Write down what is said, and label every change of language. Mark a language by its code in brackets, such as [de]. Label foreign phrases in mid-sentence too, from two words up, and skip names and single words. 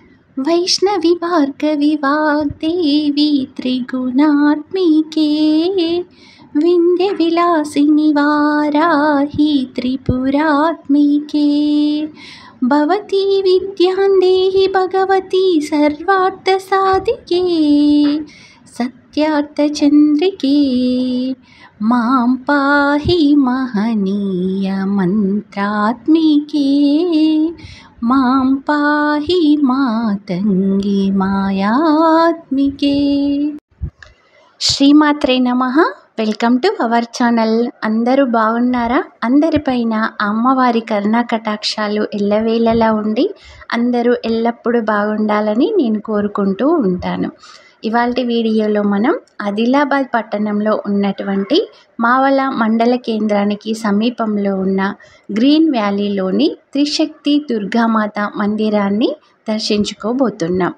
[sa] वैष्णवी भार्गवी वाग्देवी त्रिगुणात्मिके विन्ध्यविलासिनि वाराहि त्रिपुरात्मिके भवती विद्यां देहि भगवती सर्वार्थसाधिके सत्यार्थचन्द्रिके मां पाहि महनीय मंत्रात्मिके मां पाहि मातंगी मायात्मिके। శ్రీమాత్రే నమః. [en] welcome to our channel. [te] అందరూ బాగున్నారా? అందరిపైన అమ్మవారి కరుణా కటాక్షాలు ఎల్లవేళలా ఉండి అందరూ ఎల్లప్పుడూ బాగుండాలని నేను కోరుకుంటూ ఉంటాను. ఇవాల్టి వీడియోలో మనం ఆదిలాబాద్ పట్టణంలో ఉన్నటువంటి మావల మండల కేంద్రానికి సమీపంలో ఉన్న గ్రీన్ వ్యాలీలోని త్రిశక్తి దుర్గామాత మందిరాన్ని దర్శించుకోబోతున్నాం.